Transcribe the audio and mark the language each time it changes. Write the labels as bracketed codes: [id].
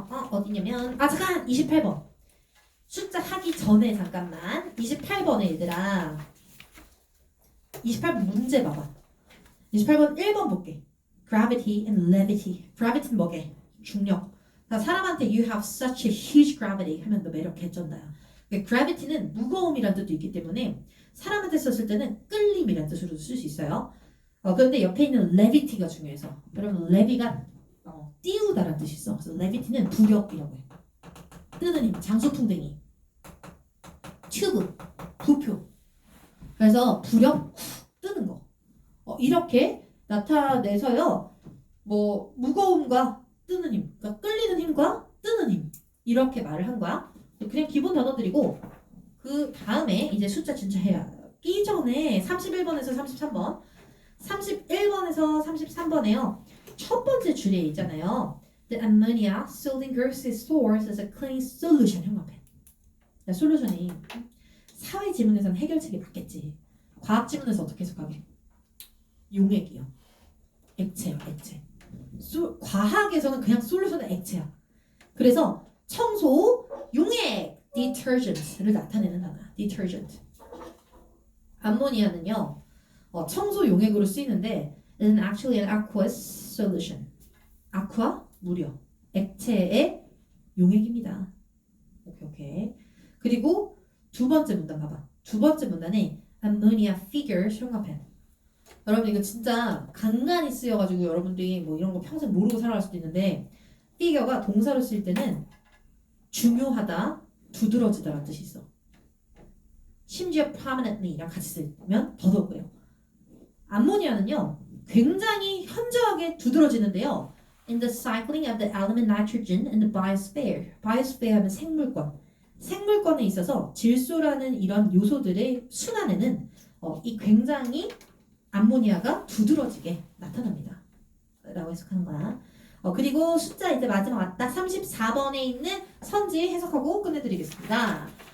[ko] 어디냐면 잠깐 28번 숫자 하기 전에 잠깐만 28번에 얘들아 28번 문제 봐봐. 28번 1번 볼게. [en] Gravity and levity. [ko] gravity는 뭐게? 중력. 사람한테 [en] you have such a huge gravity [ko] 하면 너 매력 개쩐다야. gravity는 무거움이란 뜻도 있기 때문에 사람한테 썼을 때는 끌림이란 뜻으로 쓸 수 있어요. 그런데 옆에 있는 levity가 중요해서 여러분 levy가 띄우다라는 뜻이 있어. 그래서 levity는 부력이라고 해. 뜨는 힘, 장수풍뎅이, 튜브, 부표. 그래서 부력, 뜨는 거. 이렇게 나타내서요. 뭐 무거움과 뜨는 힘, 그러니까 끌리는 힘과 뜨는 힘 이렇게 말을 한 거야. 그냥 기본 단어들이고 그 다음에 이제 숫자 진짜 해야 끼 전에 31번에서 33번 31번에서 33번에요. 첫 번째 줄에 있잖아요. [en] The ammonia sold in grocery stores as a cleaning solution [ko] 형광펜. 솔루션이 사회 지문에서는 해결책이 맞겠지. 과학 지문에서 어떻게 해석하게? 용액이요. 액체요, 액체. 과학에서는 그냥 솔루션은 액체야. 그래서 청소 용액 detergent를 나타내는 단어야. detergent. 암모니아는요. 청소 용액으로 쓰이는데 [en] is actually an aqueous solution. [ko] aqua 물이요. 액체의 용액입니다. 오케이. 그리고 두 번째 문단 봐봐. 두 번째 문단에 [en] ammonia figures [ko] 형광펜. 여러분 이거 진짜 간간히 쓰여가지고 여러분들이 뭐 이런 거 평생 모르고 살아갈 수도 있는데 figure가 동사로 쓰일 때는 중요하다, 두드러지다라는 뜻이 있어. 심지어 prominently랑 같이 쓰면 더더욱요. 암모니아는요 굉장히 현저하게 두드러지는데요. [en] In the cycling of the element nitrogen in the biosphere. [ko] biosphere 하면 생물권. 생물권에 있어서 질소라는 이런 요소들의 순환에는 이 굉장히 암모니아가 두드러지게 나타납니다. 라고 해석하는 거야. 그리고 숫자 이제 마지막 왔다. 34번에 있는 선지 해석하고 끝내드리겠습니다.